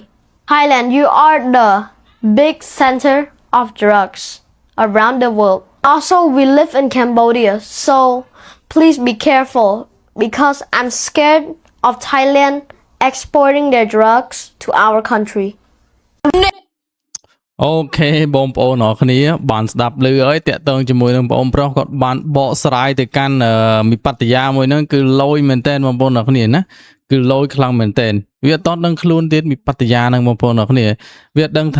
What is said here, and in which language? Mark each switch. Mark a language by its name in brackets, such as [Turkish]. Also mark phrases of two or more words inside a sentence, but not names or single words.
[English] Thailand, you are the big center of drugs around the world. Also, we live in Cambodia, so please be careful because I'm scared of Thailand exporting their drugs to our country. [Khmer] អូខេបងប្អូនអរគ្នាបានស្ដាប់ឮហើយតាក់ទងជាមួយនឹងបងប្រុសគាត់បានបកស្រាយទៅកាន់មីបត្តយាមួយហ្នឹងគឺលយមែនតើបងប្អូនអរគ្នាណាគឺលយខ្លាំងមែនតើវាអត់ដឹងខ្លួនទៀតមីបត្តយាហ្នឹងបងប្អូនអរគ្នាវាដឹងថា